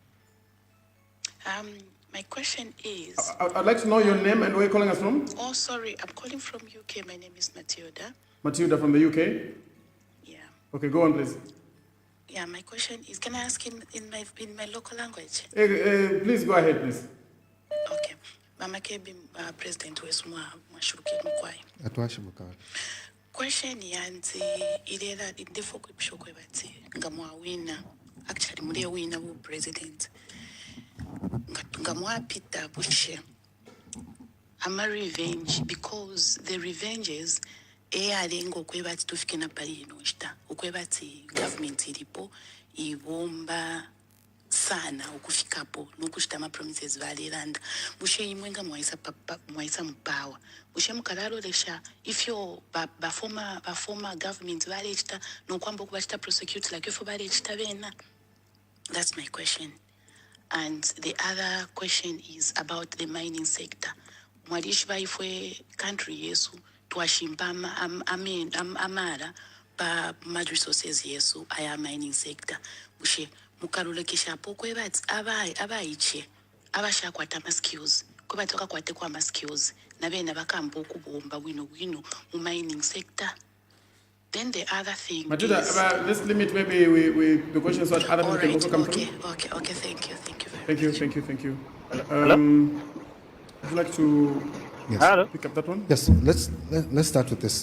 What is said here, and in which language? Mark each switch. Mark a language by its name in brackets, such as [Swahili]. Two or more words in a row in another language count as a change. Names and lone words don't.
[English] My question is... I'd like to know your name and where you're calling us from. Oh, sorry. I'm calling from UK. My name is Matilda. Matilda from the UK? Yeah. Okay, go on, please. Yeah, my question is, can I ask in my local language? Please go ahead, please. Okay. [Bemba] Makebi, President Wesumwa Mashuruki Mkwai. Atwashibuka. Question yanzi ilela indefo kwibishokwe bati ngamwa wina. Actually, mule wina wu president. Ngamwa pita bushe. Ama revenge [English] because the revenges [Bemba] alingo kwebati tufikina pali inoshta. Ukwebati government ilipo ibomba sana ukufikapo nokuchita ma-promises valelanda mushe imwe nga mwaisa mupawa mushe mukalalolesha ifyo bafoma government valechita nokwamba okubachita prosecute like ifo valechita vena. [English] That's my question. And the other question is about the mining sector. Mwalishi vaifwe country yesu tuwashimba amara pa mad resources yesu aya mining sector. Mushe mukalulekesha pokwe bati abaiche abashakwata ma skills kuba toka kwate kwa ma skills na bena bakamba okubomba wino mu mining sector. Then the other thing Matuda, is... let's limit maybe we the questions so that other people can also come through. Okay, thank you very Thank you, much. thank you. Hello? Would you like to Hello? pick up that one? Yes, let's start with this.